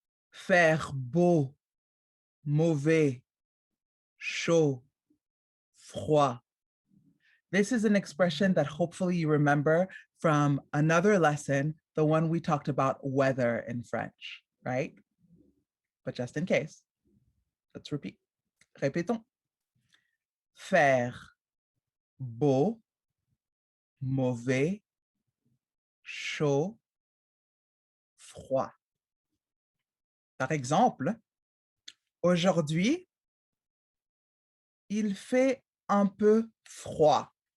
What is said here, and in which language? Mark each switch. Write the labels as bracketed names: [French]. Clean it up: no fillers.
[French] Faire beau, mauvais, chaud, froid. [English] This is an expression that hopefully you remember from another lesson, the one we talked about weather in French, right? But just in case, let's repeat. [French] Répétons. Faire beau, mauvais, chaud, froid. Par exemple, aujourd'hui, il fait un peu froid.